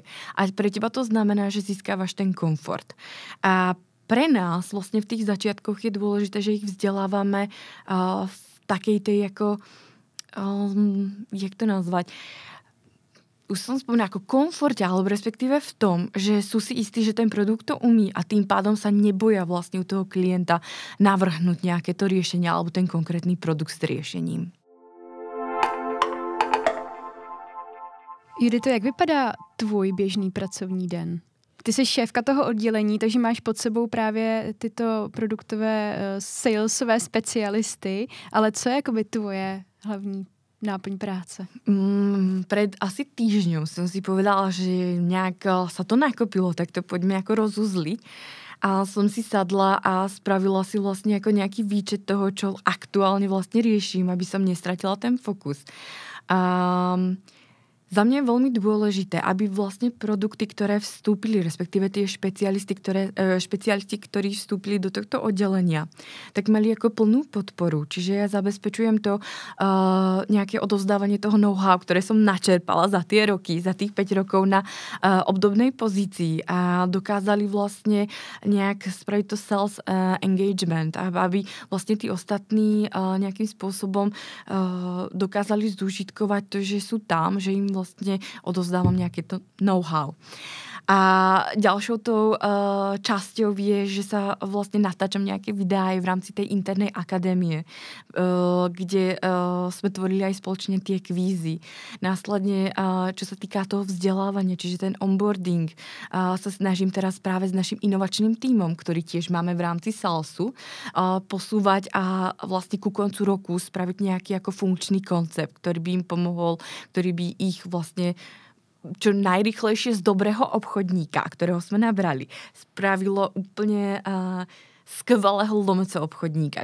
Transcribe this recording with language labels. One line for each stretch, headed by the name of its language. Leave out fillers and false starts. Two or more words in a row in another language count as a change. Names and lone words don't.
Slovak: A pre teba to znamená, že získávaš ten komfort. A pre nás vlastne v tých začiatkoch je dôležité, že ich vzdelávame v takej tej ako jak to nazvať? už som spomínala, ako komforte, alebo respektíve v tom, že sú si istí, že ten produkt to umí a tým pádom sa neboja vlastne u toho klienta navrhnúť nejaké to riešenie alebo ten konkrétny produkt s riešením.
Czech: Judito, jak vypadá tvůj běžný pracovní den? Ty jsi šéfka toho oddělení, takže máš pod sebou právě tyto produktové salesové specialisty, ale co je jakoby tvoje hlavní náplň práce?
Slovak: Pred asi týždňom som si povedala, že nejak sa to nakopilo, tak to poďme ako rozuzliť. A som si sadla a spravila si vlastne ako nejaký výčet toho, čo aktuálne vlastne riešim, aby som nestratila ten fokus. Za mňa je veľmi dôležité, aby vlastne produkty, ktoré vstúpili, respektíve tie špecialisti, ktorí vstúpili do tohto oddelenia, tak mali ako plnú podporu. Čiže ja zabezpečujem to nejaké odovzdávanie toho know-how, ktoré som načerpala za tie roky, za tých 5 rokov na obdobnej pozícii a dokázali vlastne nejak spraviť to
English: sales engagement,
Slovak: aby vlastne tí ostatní nejakým spôsobom dokázali zúžitkovať to, že sú tam, že im vlastne odovzdávam nejaké to know-how. A ďalšou tou časťou je, že sa vlastne natáčam nejaké videá aj v rámci tej internej akadémie, kde sme tvorili aj spoločne tie kvízy. Následne, čo sa týka toho vzdelávania, čiže ten onboarding, sa snažím teraz práve s našim inovačným tímom, ktorý tiež máme v rámci Salesu, posúvať a vlastne ku koncu roku spraviť nejaký ako funkčný koncept, ktorý by im pomohol, ktorý by ich vlastne čo najrýchlejšie z dobrého obchodníka, ktorého sme nabrali, spravilo úplne skvelého lomoco obchodníka.